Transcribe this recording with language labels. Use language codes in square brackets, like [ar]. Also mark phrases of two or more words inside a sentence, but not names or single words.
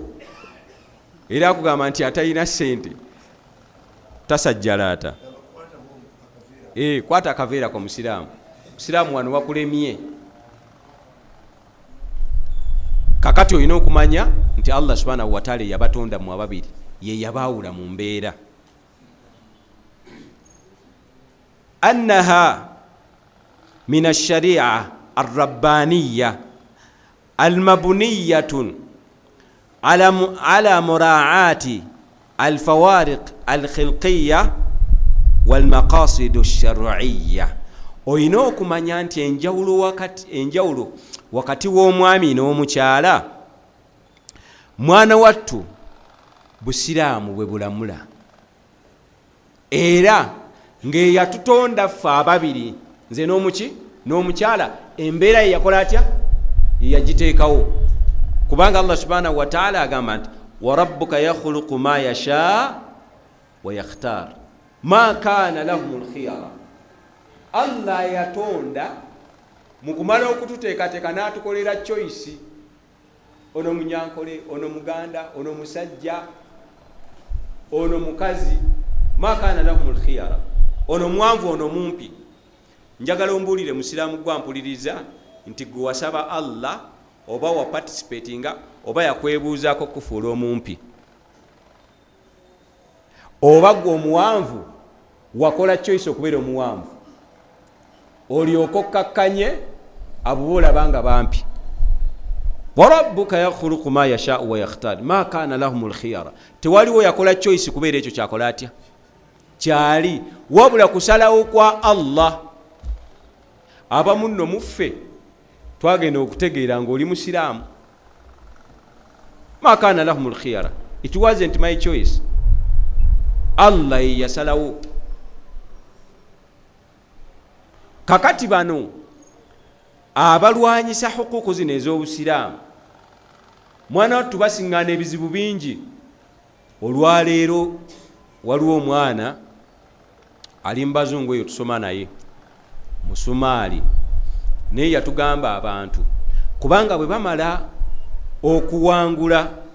[lg] Era akugamba nti atalina ssente tasajjalaata. Kwata akaveera kwa musiraamu. Musiraamu wano wakulemye. Kakati olina okumanya nti [ar] الله سبحانه وتعالى [lg] yabatonda mu ababiri, ye yabaawula mu mbeera. [ar] أنها من الشريعة الربانية المبنية على مراعاة الفوارق الخلقية والمقاصد الشرعية. [lg] Olina okumanya nti enjawulo wakati w'omwami n'omukyala, mwana wattu busiraamu bwe bulamula, era ng'eyatutonda ffe ababiri, nze n'omukyala, embeera ye yakola atya? Yagiteekawo. Kubanga [ar] الله سبحانه وتعالى [lg] agamba nti [ar] وربك يخلق ما يشاء ويختار ما كان لهم الخيرة. [lg] Allah yatonda mu kumala okututeekateeka n'atukolera choice. Ono munyankole, ono muganda, ono musajja, ono mukazi. [ar] ما كان لهم الخيرة. [lg] Ono mwanvu, ono mumpi. Njagala ombuulire musiraamu gwampuliriza nti gwe wasaba Allah oba wa participatinga oba yakwebuuzaako kufuula omumpi, oba gwe omuwanvu wakola choice okubeera omuwanvu, olyoka okkakkanye abo boolaba nga bampi. [ar] وربك يخلق ما يشاء ويختار ما كان لهم الخيرة. [lg] Tewaliwo yakola choice kubeera ekyo kyakola atya? Kyali, wabula kusalawo kwa Allah. Abamu nno muffe twagenda okutegeera ng'oli musiraamu. [ar] ما كان لهم الخيرة, [en] it wasn't my choice. [lg] Allah yasalawo. Kakati bano abalwanyisa hukuku zino ez'obusiraamu, mwana wattu basiŋŋaana ebizibu bingi. Olwaleero waliwo omwana ali mu bazungu eyo tusoma naye, Musumaali, naye yatugamba abantu kubanga bwe bamala okuwangula